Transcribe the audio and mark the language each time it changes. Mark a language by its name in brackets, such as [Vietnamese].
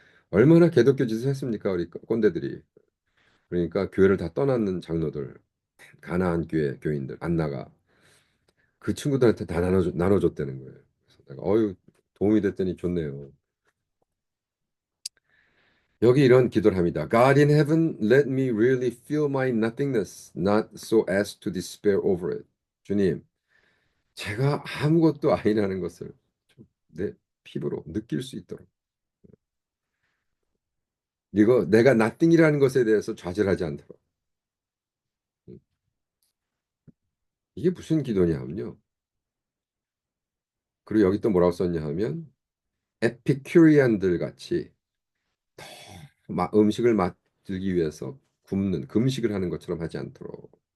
[Korean] 얼마나 개독교 짓을 했습니까 우리 꼰대들이 그러니까 교회를 다 떠났는 장로들 가나안 교회 교인들 안 나가 그 친구들한테 다 나눠줬다는 거예요. 그래서 내가 어유 도움이 됐더니 좋네요. 여기 이런 기도를 합니다. [English] God in heaven, let me really feel my nothingness, not so as to despair over it. [Korean] 주님, 제가 아무것도 아니라는 것을 네, 피부로 느낄 수 있도록. 이거 내가 나띵이라는 것에 대해서 좌절하지 않도록. 음, 이게 무슨 기도냐 하면요. 그리고 여기 또 뭐라고 썼냐 하면 에피큐리안들 같이 음식을 맛들기 위해서 굶는 금식을 하는 것처럼 하지 않도록.